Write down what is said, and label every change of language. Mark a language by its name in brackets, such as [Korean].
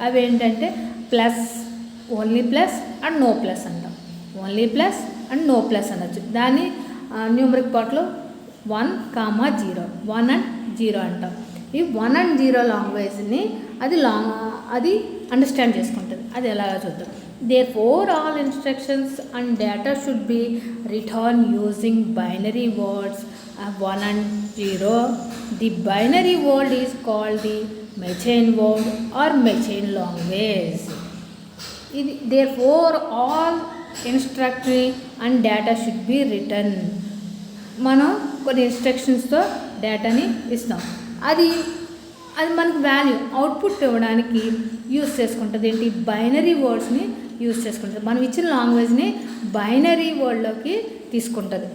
[Telugu] అవి ఏంటంటే plus, only plus and no plus అంటాం. Only plus and no plus అనొచ్చు. దాన్ని న్యూమరిక్ పార్ట్లో 1, 0, 1 and 0 అంటాం. ఈ 1 and 0 లాంగ్వేజ్ని అది అండర్స్టాండ్ చేసుకుంటుంది. అది ఎలాగో చూద్దాం. [English] Therefore, all instructions and data should be written using binary words 1 and 0. The binary word is called the machine word or machine language. Therefore, all instruction and data should be written. [Telugu] మనం కొన్ని ఇన్స్ట్రక్షన్స్తో డేటాని ఇస్తాం, అది మనకు value output ఇవ్వడానికి use చేసుకుంటుంది. ఏంటి? Binary వర్డ్స్ని use చేసుకుంటుంది. మనం ఇచ్చిన లాంగ్వేజ్ని బైనరీ వర్డ్లోకి తీసుకుంటుంది.